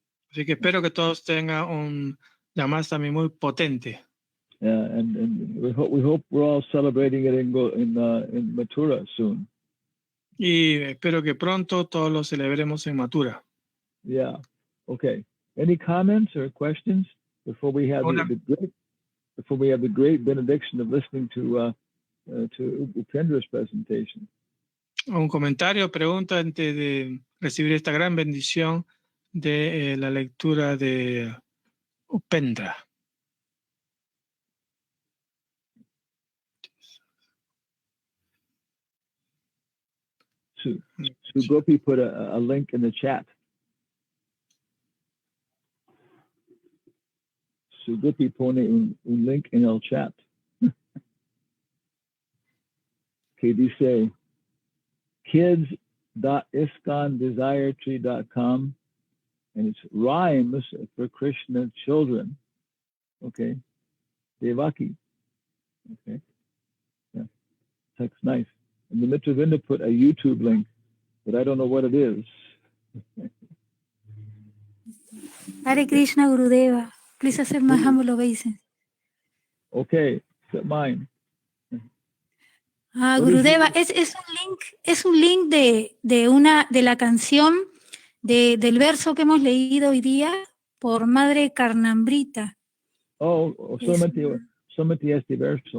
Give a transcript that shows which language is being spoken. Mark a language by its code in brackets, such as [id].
[es] Así que espero que todos tengan un Janmastami muy potente. [en] And we hope we're all celebrating it in Mathura soon. [es] Y espero que pronto todos lo celebremos en Mathura. [en] Yeah. Okay. Any comments or questions before we have the great benediction of listening to Upendra's presentation? [es] Un comentario, pregunta antes de recibir esta gran bendición de la lectura de Upendra. [en] Sugopi put a link in the chat. [es] Sugopi pone un link en el chat. Que dice [en] kids.iskondesiretree.com, and it's rhymes for Krishna children. Okay. Devaki. Okay. Yeah. That's nice. And the Mitravinda put a YouTube link, but I don't know what it is. Hare Krishna Gurudeva. Please accept my humble obeisance. Okay, accept mine. [es] Gurudeva, es un link de la canción del verso que hemos leído hoy día por Madre Carnambrita. Solamente este verso.